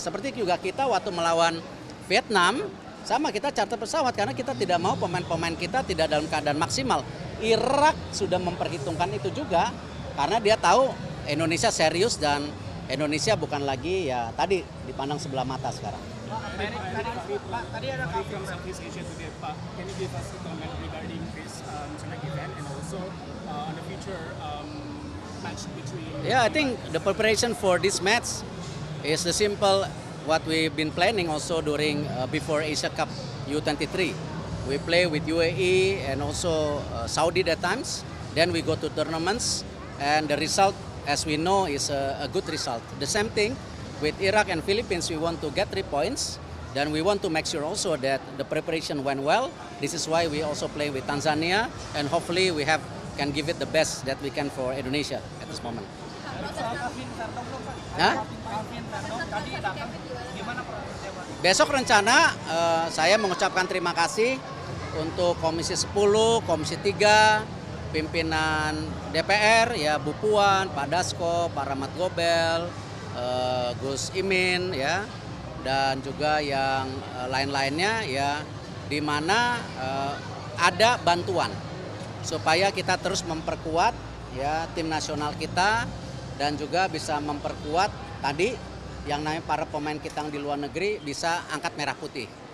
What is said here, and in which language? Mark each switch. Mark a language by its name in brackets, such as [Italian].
[Indonesian] Seperti juga kita waktu melawan Vietnam, sama kita charter pesawat karena kita tidak mau pemain-pemain kita tidak dalam keadaan maksimal. Irak sudah memperhitungkan itu juga karena dia tahu Indonesia serius dan Indonesia bukan lagi ya tadi dipandang sebelah mata sekarang. Pak, tadi ada kabar Southeast Asia today, Pak. [English] Can you give us a comment regarding this tonight event and also on the future match between? Yeah, I think the preparation for this match is the simple what we've been planning also during before Asia Cup U23. We play with UAE and also Saudi at times. Then we go to tournaments and the result, as we know, is a good result. The same thing with Iraq and Philippines, we want to get 3 points. Then we want to make sure also that the preparation went well. This is why we also play with Tanzania, and hopefully we can give it the best that we can for Indonesia at this moment. Hah? [Indonesian] Besok rencana saya mengucapkan terima kasih untuk Komisi 10, Komisi 3, pimpinan DPR ya Bu Puan, Pak Dasko, Pak Rahmat Gobel, Gus Imin ya dan juga yang lain-lainnya ya di mana ada bantuan supaya kita terus memperkuat ya tim nasional kita dan juga bisa memperkuat tadi yang namanya para pemain kita yang di luar negeri bisa angkat merah putih.